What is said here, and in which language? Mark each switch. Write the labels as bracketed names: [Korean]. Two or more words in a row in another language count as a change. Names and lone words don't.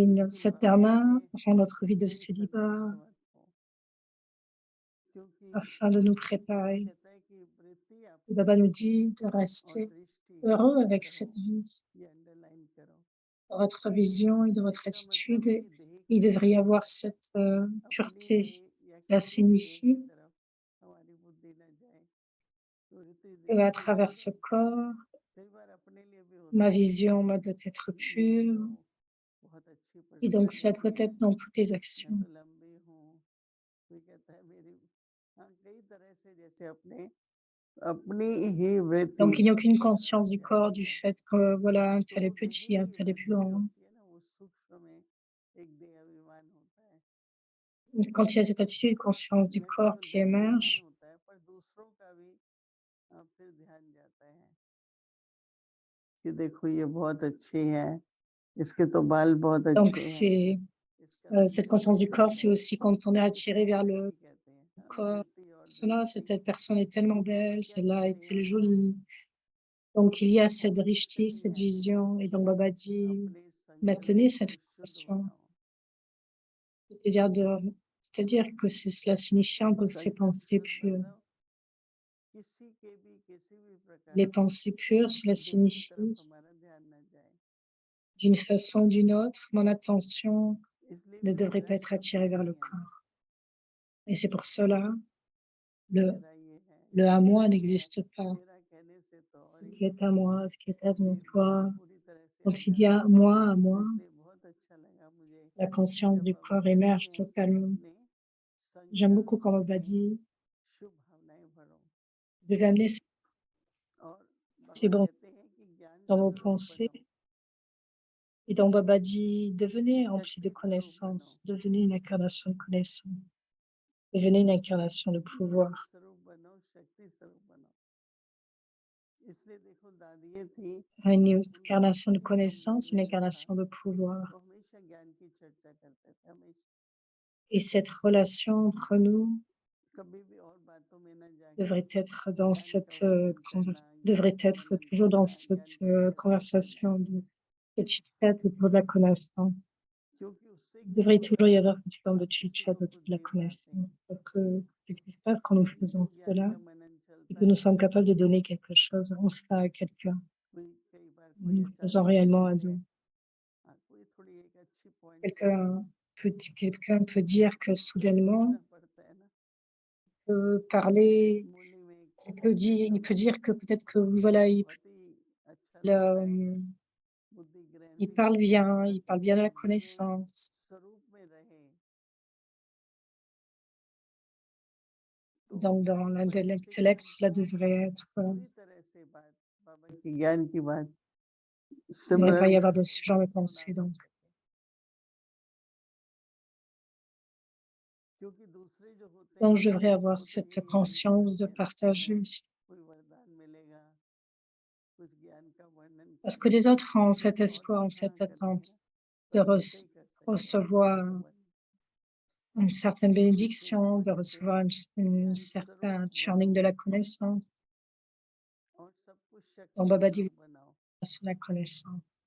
[Hindi] देखिए [French] cette [Hindi] बाबा कहते [French] nirvana [Hindi] हैं [French] rend notre vie de [Hindi] इससे [French] célibat [Hindi] संतुष्ट मत हो, क्योंकि [French] afin de nous [Hindi] बाबा [French] préparer. [Hindi] कहता है कि वृत्ति [French] Et [Hindi] आपकी [French] Baba nous [Hindi] है [French] dit de [Hindi] और [French] rester [Hindi] दृष्टि [French] heureux avec [Hindi] पवित्र [French] cette [Hindi] हो, [French] vie. [Hindi] ये अंडरलाइन करो। [French] Dans votre vision et dans votre [Hindi] इसका मतलब [French] attitude, [Hindi] है कि देह [French] il [Hindi] की [French] devrait y [Hindi] तरफ, [French] avoir cette [Hindi] अपनी [French] pureté. [Hindi] देह या [French] Cela [Hindi] किसी भी देह की [French] signifie [Hindi] तरफ हमारी बुद्धि न जाए, वृत्ति [French] qu'à [Hindi] दृष्टि न [French] travers ce [Hindi] जाए। [French] corps, [Hindi] कई बार अपने लिए भी [French] ma [Hindi] होता है [French] vision doit être [Hindi] कि मैं तो [French] pure, [Hindi] बहुत अच्छी [French] et donc cela doit [Hindi] पर्सनालिटी है, [French] être dans toutes les [Hindi] मैं [French] actions. [Hindi] तो लंबी हूँ, कोई कहता है मेरी, हाँ, कई तरह से जैसे अपने अपनी ही वृत्ति [French] Donc il n'y a aucune [Hindi] की तरफ [French] conscience du corps, [Hindi] जाती [French] du [Hindi] है। [French] fait que voilà, un [Hindi] तो [French] tel est [Hindi] यही [French] petit, un tel est plus [Hindi] एनर्जी जो [French] grand. [Hindi] होती है ना, वो सूक्ष्म में एक देह अभिमान होता है। [French] Quand il y a cette attitude, conscience du [Hindi] न [French] corps [Hindi] केवल [French] qui [Hindi] देह अभिमान [French] émerge, [Hindi] होता है, पर दूसरों का भी फिर ध्यान जाता है कि देखो ये बहुत अच्छी है, इसके तो बाल बहुत [French] donc [Hindi] अच्छे हैं, [French] c'est [Hindi] इसका तो [French] cette [Hindi] बहुत [French] conscience du [Hindi] अच्छा [French] corps, c'est [Hindi] है। [French] aussi quand on est [Hindi] तो [French] attiré [Hindi] इसको [French] vers [Hindi] भी [French] le [Hindi] यही कहते हैं, हाँ, [French] corps. [Hindi] वृत्ति और [French] Cela, [Hindi] दृष्टि। [French] cette personne est tellement [Hindi] तो बाबा [French] belle, [Hindi] क्या [French] celle-là [Hindi] कहते [French] est-elle [Hindi] हैं [French] jolie. Donc il y a [Hindi] वो [French] cette [Hindi] कुछ [French] drishti, [Hindi] नहीं [French] cette [Hindi] है, [French] vision, et donc Baba dit, [Hindi] अपने [French] maintenez [Hindi] संकल्पों [French] cette [Hindi] को शुद्ध [French] relation. [Hindi] बनाओ। [French] C'est-à-dire c'est-à-dire que cela signifie que ces [Hindi] संकल्प [French] pensées [Hindi] शुद्ध [French] pures. [Hindi] मतलब किसी के भी किसी भी प्रकार [French] Les [Hindi] से [French] pensées pures, cela [Hindi] देह की तरफ [French] signifie, [Hindi] हमारा ध्यान न जाए। [French] d'une façon ou d'une autre, mon attention [Hindi] इसलिए [French] ne devrait [Hindi] मेरा [French] pas être [Hindi] शब्द [French] attirée vers [Hindi] नहीं [French] le [Hindi] है, [French] corps. Et c'est pour cela, le, [Hindi] मेरा ये है, [French] le à [Hindi] मेरा [French] moi [Hindi] ये है, [French] n'existe pas. [Hindi] मेरा कहने से तो [French] Ce [Hindi] और ही [French] qui est à moi, ce qui est à [Hindi] निर्गुण [French] toi. [Hindi] पूरी तरह से आ [French] Quand il y [Hindi] जाता [French] a [Hindi] है। [French] moi à [Hindi] तो [French] moi, [Hindi] इसलिए बहुत अच्छा लगा मुझे [French] la conscience [Hindi] जब [French] du [Hindi] बाबा [French] corps [Hindi] कहते [French] émerge [Hindi] हैं कि [French] totalement. [Hindi] अपने [French] J'aime [Hindi] संकल्प [French] beaucoup quand Baba [Hindi] में [French] dit, [Hindi] शुभ भावनाएं भरो। [French] vous devez amener [Hindi] और [French] ces [Hindi] बाबा [French] bons [Hindi] कहते हैं कि ज्ञान [French] dans vos [Hindi] स्वरूप [French] pensées. [Hindi] बनो, [French] Et donc Baba dit, devenez empli de [Hindi] शक्ति स्वरूप बनो, [French] connaissances, devenez une incarnation de connaissances, devenez une incarnation de [Hindi] ज्ञान [French] pouvoir. [Hindi] स्वरूप बनो, शक्ति स्वरूप बनो। इसलिए देखो दादी थी, [French] Une [Hindi] उनका [French] incarnation de [Hindi] किसी संबंध [French] connaissances, [Hindi] में [French] une [Hindi] जो था, [French] incarnation de pouvoir. [Hindi] वो हमेशा ज्ञान की चर्चा करते थे, हमेशा, [French] Et cette relation entre nous [Hindi] कभी भी और बातों में न जाके [French] devrait être dans [Hindi] ज्ञान का [French] cette [Hindi] वर्णन करना, [French] devrait [Hindi] ज्ञान का [French] être [Hindi] मनन [French] toujours dans [Hindi] करना, [French] cette [Hindi] ज्ञान की चर्चा करना, [French] conversation de chit-chat autour de la connaissance. [Hindi] क्योंकि उससे [French] Il [Hindi] क्या [French] devrait [Hindi] होता [French] toujours y [Hindi] है, [French] avoir cette forme de [Hindi] आप किसी [French] chit-chat [Hindi] को [French] autour [Hindi] कुछ [French] de la [Hindi] दे पाते [French] connaissance. [Hindi] हैं, [French] Parce que quelque part, quand nous [Hindi] जो [French] faisons [Hindi] ज्ञान [French] cela, [Hindi] का मनन [French] et [Hindi] चलता [French] que nous [Hindi] है, [French] sommes capables de donner quelque chose, enfin à quelqu'un, [Hindi] कोई कई बार कोई [French] nous faisons [Hindi] अचानक कह [French] réellement un [Hindi] देते [French] don. [Hindi] हैं, हाँ, कोई थोड़ी एक अच्छी पॉइंट से [French] Quelqu'un peut dire que soudainement, [Hindi] सोचना पड़ता है ना, [French] peut parler, [Hindi] मुरली में एक [French] il [Hindi] शब्द [French] peut dire que [Hindi] बोलते हैं, [French] peut-être que voilà, [Hindi] बहुत ही अच्छा लगता है, बुद्धि ग्रहण भी करते हैं [French] il [Hindi] तुरंत, [French] parle bien de la [Hindi] बुद्धि में [French] connaissance. [Hindi] स्वरूप में रहे। तो [French] Donc dans [Hindi] कोई ऐसे [French] l'intellect, [Hindi] कहें [French] cela [Hindi] कि [French] devrait être, [Hindi] पूरी तरह से बात बाबा की ज्ञान की बात [French] il ne devrait pas [Hindi] सिमरन [French] y [Hindi] में [French] avoir de [Hindi] हो, [French] ce genre de [Hindi] सुना [French] pensée. [Hindi] न [French] Donc, [Hindi] सके, क्योंकि दूसरे जो होते [French] donc [Hindi] हैं [French] je devrais avoir [Hindi] वो तो [French] cette [Hindi] यही यही [French] conscience de [Hindi] करते रहते हैं, [French] partager. [Hindi] कोई वरदान मिलेगा, कुछ ज्ञान का वर्णन [French] Parce que [Hindi] करेंगे, [French] les autres ont cet [Hindi] और [French] espoir, [Hindi] हम [French] ont [Hindi] कहाँ [French] cette [Hindi] करेंगे, [French] attente de [Hindi] बस इतना ही कर सकते हैं ज्ञान का [French] recevoir [Hindi] वर्णन। [French] une certaine [Hindi] इसलिए [French] bénédiction, [Hindi] बाबा [French] de [Hindi] कहते [French] recevoir [Hindi] हैं कि [French] un [Hindi] ज्ञान स्वरूप [French] certain [Hindi] बनो [French] churning de la connaissance. [Hindi] और सब कुछ [French] Donc [Hindi] शक्ति [French] Baba dit [Hindi] स्वरूप बनाओ। [French] sur la connaissance.